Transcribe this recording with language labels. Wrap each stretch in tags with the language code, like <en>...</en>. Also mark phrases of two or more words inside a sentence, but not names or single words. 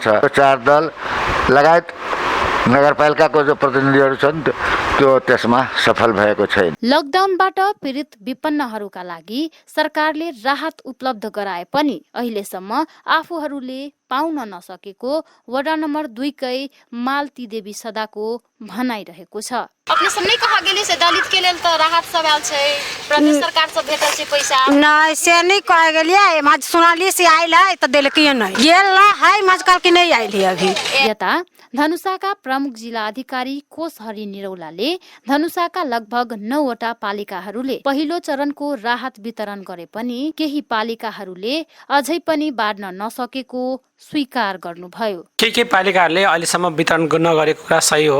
<ne>4 दल लगायत नगरपालिकाको जो प्रतिनिधिहरू छन् त्यो त्यसमा सफल भएको छैन। लकडाउनबाट पीडित विपन्नहरूका लागि सरकारले राहत उपलब्ध गराए पनि अहिलेसम्म आफूहरूले पाउन नसकेको वडा नम्बर 2 कै मालती देवी सदाको भनाइरहेको छ।</ne> <mai>अपने सब नहीं कहा गेली से दलित के लेल तो राहत सब आयल छै, प्रदेश सरकार से भेटल छै पैसा? नहीं से नहीं कह गेलिए, मज सुनाली से आइल है त देलकिए नहीं गेल ना है मजकल की नहीं आइल है अभी।</mai> <ne>यता धनुषाका प्रमुख जिल्ला अधिकारी कोशहरी निरौलाले धनुषाका लगभग 9 वटा पालिकाहरूले पहिलो चरणको राहत वितरण गरे पनि केही पालिकाहरूले अझै पनि बाँड्न नसकेको स्वीकार गर्नुभयो। के पालिकाहरूले अहिलेसम्म वितरण नगरेको कुरा सही हो।</ne>